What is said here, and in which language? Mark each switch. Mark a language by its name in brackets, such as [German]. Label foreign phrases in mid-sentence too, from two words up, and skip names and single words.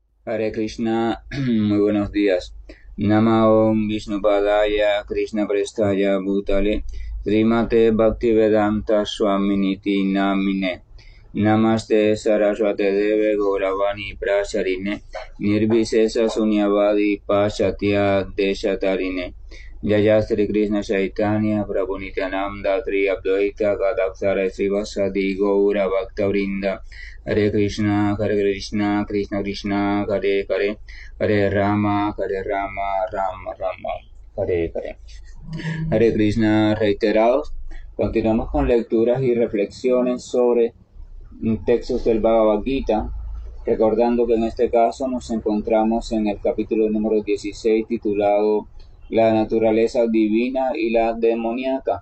[Spanish] Hare Krishna, muy buenos días. [Sanskrit] नमओम् विष्णुपादाय कृष्ण प्रेष्ठाय भूतले श्रीमते भक्तिवेदान्त स्वामिनिति नामिने नमस्ते सारस्वते देवे गौरवाणी प्रचारिणे निर्विशेष शून्यवादि पाश्चात्य देशतारिणे जय श्री कृष्ण चैतन्य प्रभु नित्यानन्द त्री अद्वैत गदाक्षर श्रीवासादि गौर भक्त हरे कृष्ण, कृष्ण कृष्ण, हरे हरे, हरे राम, राम राम, हरे हरे. [Spanish] Hare Krishna reiterados. Continuamos con lecturas y reflexiones sobre textos del Bhagavad Gita, recordando que en este caso nos encontramos en el capítulo número 16 titulado La naturaleza divina y la demoníaca.